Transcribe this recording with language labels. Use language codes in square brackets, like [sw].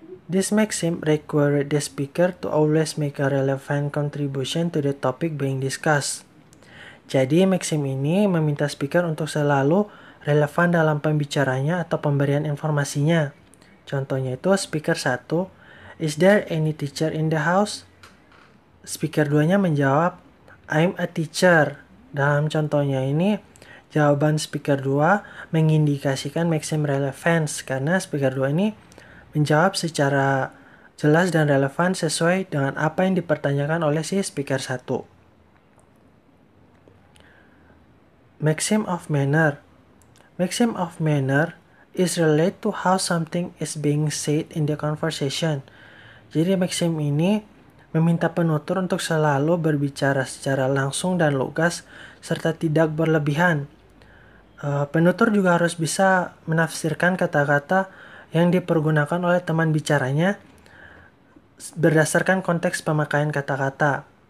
[en] This maxim requires the speaker to always make a relevant contribution to the topic being discussed. [id] Jadi, maxim ini meminta speaker untuk selalu relevan dalam pembicaranya atau pemberian informasinya. Contohnya itu [en] speaker 1, "Is there any teacher in the house?" [id] Speaker 2-nya menjawab, [en] "I'm a teacher." [id] Dalam contohnya ini, jawaban speaker 2 mengindikasikan maxim relevance karena speaker 2 ini menjawab secara jelas dan relevan sesuai dengan apa yang dipertanyakan oleh si speaker 1. [en] Maxim of manner. Maxim of manner is related to how something is being said in the conversation. [id] Jadi maxim ini meminta penutur untuk selalu berbicara secara langsung dan lugas serta tidak berlebihan. Penutur juga harus bisa menafsirkan kata-kata yang dipergunakan oleh teman bicaranya berdasarkan konteks pemakaian kata-kata.